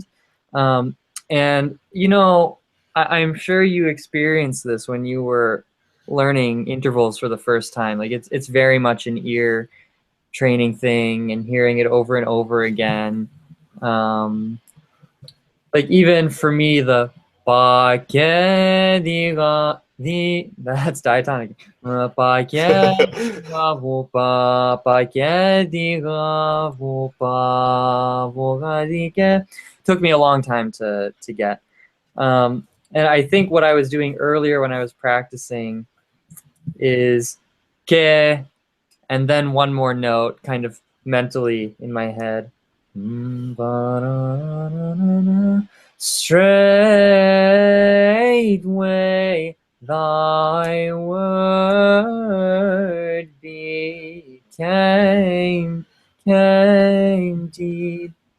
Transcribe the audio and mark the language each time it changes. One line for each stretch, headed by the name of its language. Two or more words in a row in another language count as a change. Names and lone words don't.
English: And I'm sure you experienced this when you were learning intervals for the first time. Like it's very much an ear training thing and hearing it over and over again. Like even for me, the ba ke di ga di, that's diatonic. Ba ke di ga wo ba ke di ga wo ba wo ga di ke. Took me a long time to get. And I think what I was doing earlier when I was practicing is ke, and then one more note kind of mentally in my head. Straightway thy word became deed.